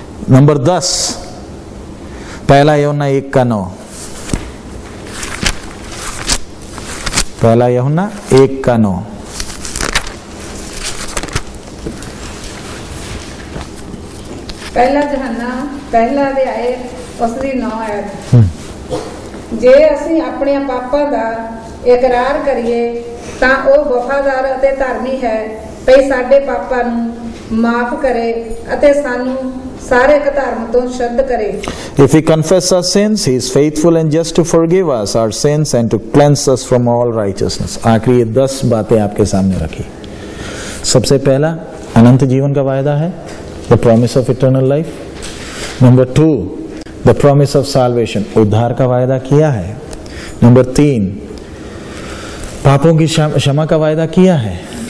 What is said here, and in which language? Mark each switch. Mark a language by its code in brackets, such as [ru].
[hi] Number 10, पहला यूहन्ना 1:9। पहला यूहन्ना 1:9। पहला यूहन्ना पहला अध्याय उसदी 9 आयत। [pa] जे ਅਸੀਂ ਆਪਣੇ ਪਾਪਾਂ ਦਾ ਇਕਰਾਰ ਕਰੀਏ ਤਾਂ ਉਹ ਵਫਾਦਾਰ ਅਤੇ ਧਰਮੀ ਹੈ ਭਈ ਸਾਡੇ ਪਾਪਾਂ ਨੂੰ ਮਾਫ ਕਰੇ ਅਤੇ ਸਾਨੂੰ ਸਾਰੇ ਅਧਰਮ ਤੋਂ ਸ਼ੁੱਧ ਕਰੇ। [en] If we confess our sins, he is faithful and just to forgive us our sins and to cleanse us from all righteousness। [hi] आखिरी ये 10 बातें आपके सामने रखी। सबसे पहला अनंत जीवन का वायदा है, [en] the promise of eternal life। Number 2, the promise of salvation, [hi] उद्धार का वायदा किया है। नंबर 3, पापों की क्षमा का वायदा किया है।